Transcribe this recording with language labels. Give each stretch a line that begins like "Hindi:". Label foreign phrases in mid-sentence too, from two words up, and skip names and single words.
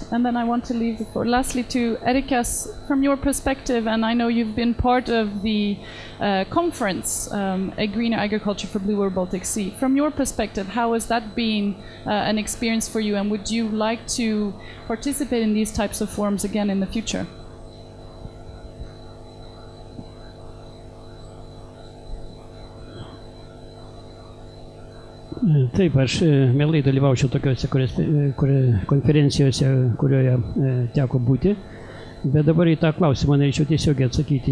English: And then I want to leave the floor lastly to Erika, from your perspective, and I know you've been part of the conference, A Greener Agriculture for Bluer Baltic Sea. From your perspective, how has that been an experience for you, and would you like to participate in these types of forums again in the future?
Lithuanian: Taip, aš mielai dalyvaučiau tokiuose konferencijose, kurioje teko būti, bet dabar į tą klausimą norėčiau tiesiog atsakyti.